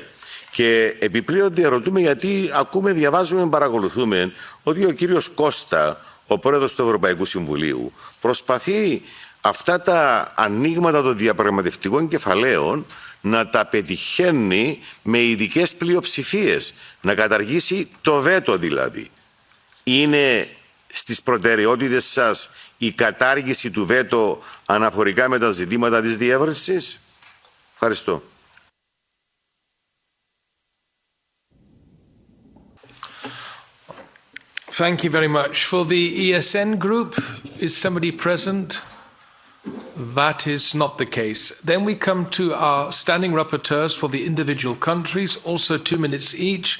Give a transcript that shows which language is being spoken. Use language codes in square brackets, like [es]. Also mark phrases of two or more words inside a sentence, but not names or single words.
[el] Και επιπλέον διαρωτούμε γιατί ακούμε, διαβάζουμε, παρακολουθούμε ότι ο κύριος Κώστα, ο πρόεδρος του Ευρωπαϊκού Συμβουλίου, προσπαθεί αυτά τα ανοίγματα των διαπραγματευτικών κεφαλαίων να τα πετυχαίνει με ειδικές πλειοψηφίες, να καταργήσει το βέτο δηλαδή. Είναι στις προτεραιότητες σας η κατάργηση του βέτο αναφορικά με τα ζητήματα της διεύρυνσης? Ευχαριστώ. [en] Thank you very much. For the ESN group, is somebody present? That is not the case. Then we come to our standing rapporteurs for the individual countries, also 2 minutes each.